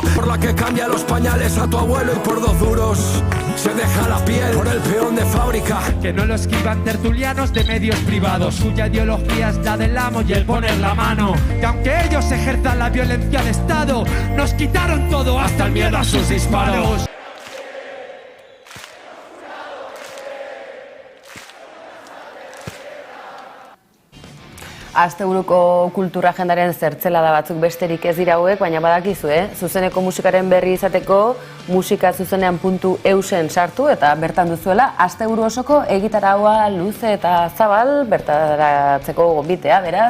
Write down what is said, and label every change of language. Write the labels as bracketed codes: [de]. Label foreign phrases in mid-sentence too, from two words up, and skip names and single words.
[es] Por la que cambia los pañales a tu abuelo y por 2 duros se deja la piel por el peón de fábrica. Que no lo esquivan tertulianos de medios privados, suya ideología es la del amo y el poner la mano. Que aunque ellos ejerzan la violencia de Estado, nos quitaron todo hasta el miedo a sus disparos. [eu] Asteburuko kultura agendaren zertzelada batzuk besterik ez dira hauek, baina badakizu, zuzeneko musikaren berri izateko musikazuzenean.eusen sartu eta bertan duzuela asteburu osoko egitaraua luze eta zabal bertaratzeko gonbitea, beraz.